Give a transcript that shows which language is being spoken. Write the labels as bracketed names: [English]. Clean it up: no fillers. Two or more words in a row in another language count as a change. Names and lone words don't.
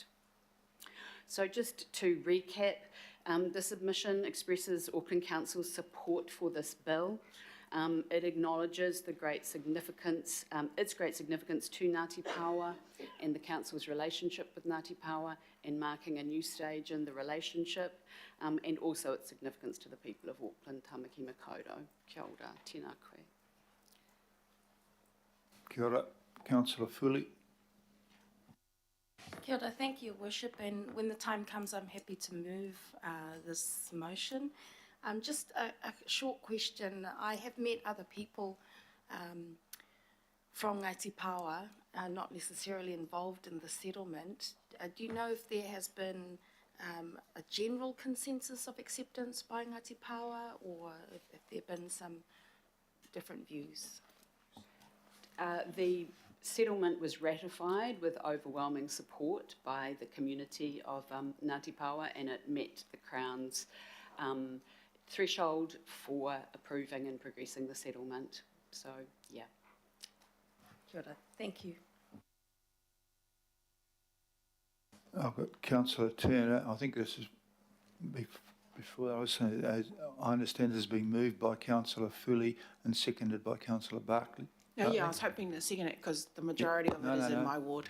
[English] So just to recap, the submission expresses Auckland Council's support for this bill. It acknowledges the great significance, its great significance to Ngāti Paoa and the Council's relationship with Ngāti Paoa, and marking a new stage in the relationship, and also its significance to the people of Auckland, Tamaki Makaurau. [Māori] Kia ora, tēnā koe. Kia ora, Councillor Fully. Kia ora, [English] thank you, Worship, and when the time comes, I'm happy to move this motion. Just a short question. I have met other people from Ngāti Paoa, not necessarily involved in the settlement. Do you know if there has been a general consensus of acceptance by Ngāti Paoa, or if there have been some different views? The settlement was ratified with overwhelming support by the community of Ngāti Paoa, and it met the Crown's threshold for approving and progressing the settlement. So, yeah. [Māori] Kia ora, [English] thank you. I've got Councillor Turner. I think this is before I was saying, I understand this has been moved by Councillor Fully and seconded by Councillor Bartley. Yeah, I was hoping to second it because the majority of it is in my ward.